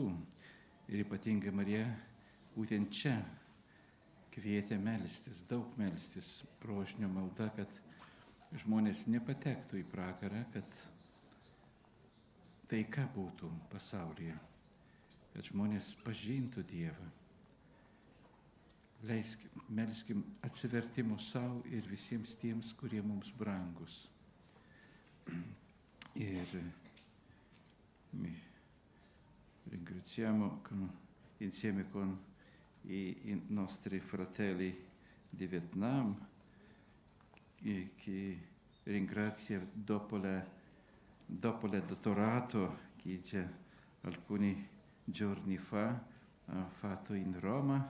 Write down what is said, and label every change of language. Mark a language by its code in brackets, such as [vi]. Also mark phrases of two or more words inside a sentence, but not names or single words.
[lt] Ir ypatingai Marija būtent čia kvietė melstis, daug melstis, rožinio malda, kad žmonės nepatektų į pragarą, kad taika būtų pasaulyje, kad žmonės pažintų Dievą. Melskim atsivertimo savo ir visiems tiems, kurie mums brangus. [it] Ir ringraziamo insieme con i nostri fratelli di Vietnam che ringrazia dopo il dottorato che già alcuni giorni fa ha fatto in Roma.